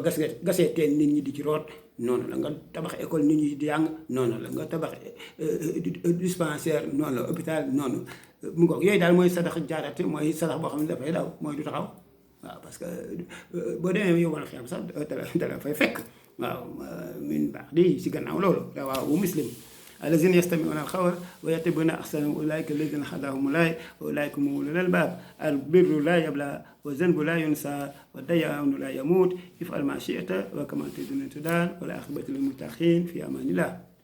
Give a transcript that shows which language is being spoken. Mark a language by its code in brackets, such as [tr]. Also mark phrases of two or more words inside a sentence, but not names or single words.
[wo] gasee teen nit ñi di ci root noonu la nga tabax école nit ñi di jàng noonu la nga tabax dispensaire noonu la hôpital noonu mu ngoog yooyu daal mooy [ar] صدقة جارية [wo] mooy sadax boo xam ne dafay daw mooy du taxaw waaw [fr] parce que [wo] boo demee yow wala xeem sax dala fay fekk waaw min baax di si gannaaw loolu [ar] رواه مسلم الذين يستمعون القول ويتبعون أحسنه أولئك الذين هداهم الله وأولئك هم أولو الألباب البر لا يبلى والذنب لا ينسى والديان لا يموت افعل ما شئت وكما تدين تدان والعاقبة للمتقين في أمان الله